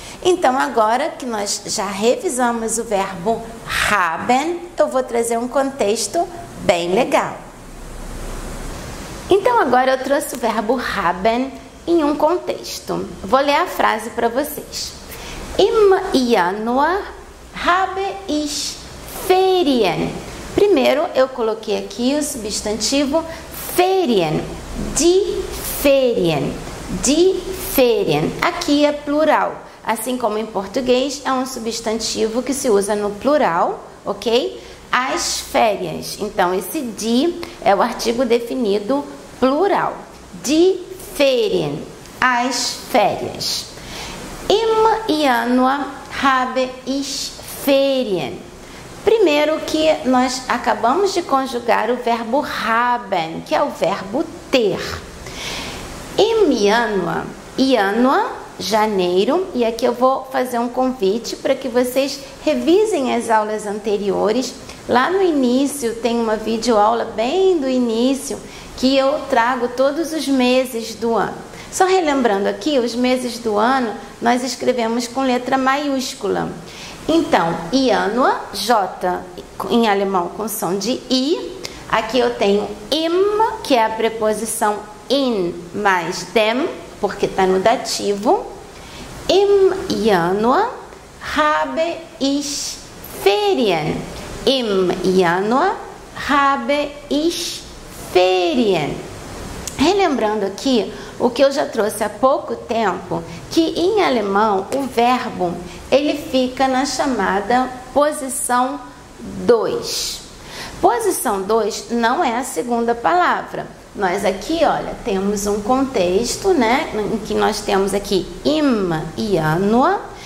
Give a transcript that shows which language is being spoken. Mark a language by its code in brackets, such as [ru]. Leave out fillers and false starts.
[pt] Então, agora que nós já revisamos o verbo haben, eu vou trazer um contexto bem legal. Então, agora eu trouxe o verbo haben em um contexto. Vou ler a frase para vocês. [de] Im Januar habe ich Ferien. [pt] Primeiro, eu coloquei aqui o substantivo Ferien. [de] Die Ferien. Die Ferien. [pt] Aqui é plural. Assim como em português, é um substantivo que se usa no plural, ok? As férias. Então, esse die é o artigo definido plural. [de] Die Ferien. [pt] As férias. [de] Im Januar habe ich Ferien. [pt] Primeiro que nós acabamos de conjugar o verbo haben, que é o verbo ter. Im Januar, janeiro, e aqui eu vou fazer um convite para que vocês revisem as aulas anteriores. Lá no início tem uma videoaula bem do início que eu trago todos os meses do ano. Só relembrando aqui, os meses do ano nós escrevemos com letra maiúscula. Então, Januar, J em alemão com som de I. Aqui eu tenho im, que é a preposição in mais dem, porque está no dativo. [de] Im Januar habe ich Ferien. Im Januar habe ich Ferien. [pt] Relembrando aqui o que eu já trouxe há pouco tempo, que em alemão o verbo ele fica na chamada posição 2. Posição 2 não é a segunda palavra. Nós aqui, olha, temos um contexto, né, em que nós temos aqui im Januar.